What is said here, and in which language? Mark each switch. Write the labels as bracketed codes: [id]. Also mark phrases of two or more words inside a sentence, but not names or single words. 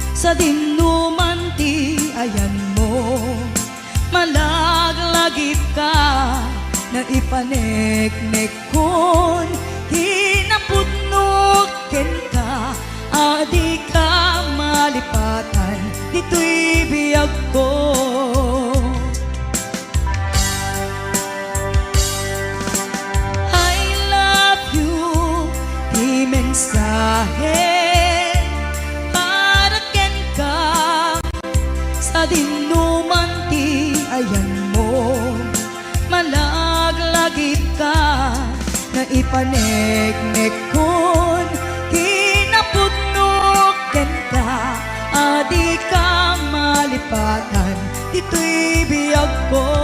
[ilo] sa dinuman ti ayan mo, malaglagip ka na ipaneknek kon hinapudnok ken ka, adi ka malipatan dito'y biyag ko. [en] I love you, [ilo] di mensahe para ken ka sa dinuman ti ayan mo, malaglagip ka na ipaneknek kon kinapudnok ken ka, adi ka malipatan dito'y biyag ko.